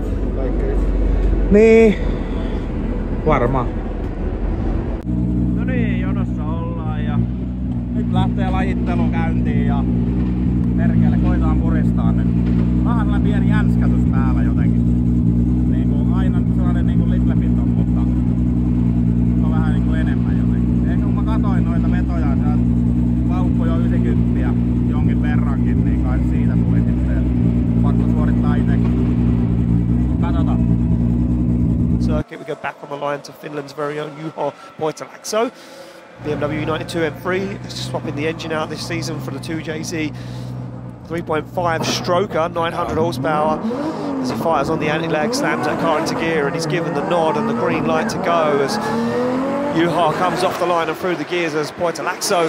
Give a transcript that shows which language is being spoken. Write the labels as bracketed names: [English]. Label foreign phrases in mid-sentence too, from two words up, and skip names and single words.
[Finnish] Niin. Varmaan. No niin, jonossa ollaan ja... Nyt lähtee lajittelu käyntiin ja perkele koitaan puristaa nyt. Vähän pieni jänskätys päällä jotenkin. Niinku aina sellainen niinku [English] little bit [Finnish] on, mutta on vähän niinku enemmän jotenkin. Ehkä kun mä katoin noita vetoja, että laukku jo 90 jonkin verrankin, niin kai siitä tuli sitten pakko suorittaa itsekin. Katsotaan. [English] Circuit, we go back on the line to Finland's very own Juha Voitalakso. BMW 92 M3, swapping the engine out this season for the 2JZ 3.5 stroker, 900 horsepower. As he fires on the anti-lag, slams that car into gear, and he's given the nod and the green light to go as Juha comes off the line and through the gears as Voitalakso.